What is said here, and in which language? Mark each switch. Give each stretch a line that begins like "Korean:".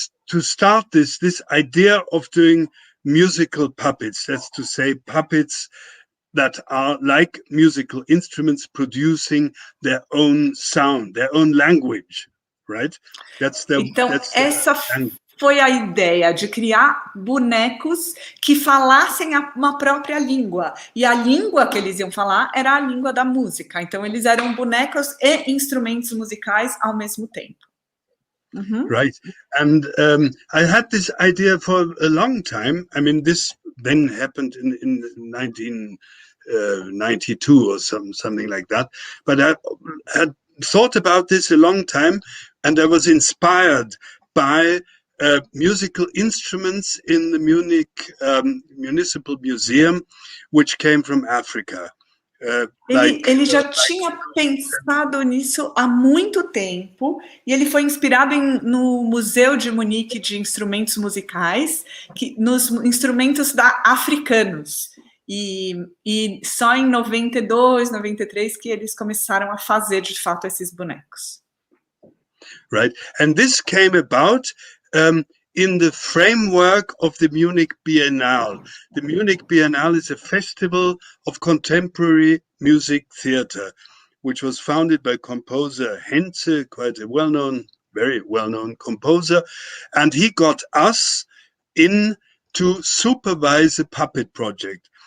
English: To start this idea of doing musical puppets, that's to say puppets that are like musical instruments producing their own sound, their own language, right?
Portuguese: Essa foi a ideia de criar bonecos que falassem uma própria língua. E a língua que eles iam falar era a língua da música. Então, eles eram bonecos e instrumentos musicais ao mesmo tempo.
English: Right. And I had this idea for a long time. I mean, this then happened in 1992 or something like that. But I had thought about this a long time, and I was inspired by musical instruments in the Munich Municipal Museum, which came from Africa.
Portuguese: Ele já tinha pensado nisso há muito tempo, e ele foi inspirado no Museu de Munique de Instrumentos Musicais, nos instrumentos africanos. E só em 92, 93 que eles começaram a fazer, de fato, esses bonecos.
English: Right. And this came about in the framework of the Munich Biennale. The Munich Biennale is a festival of contemporary music theater, which was founded by composer Henze, quite a very well-known composer, and he got us in to supervise a puppet project.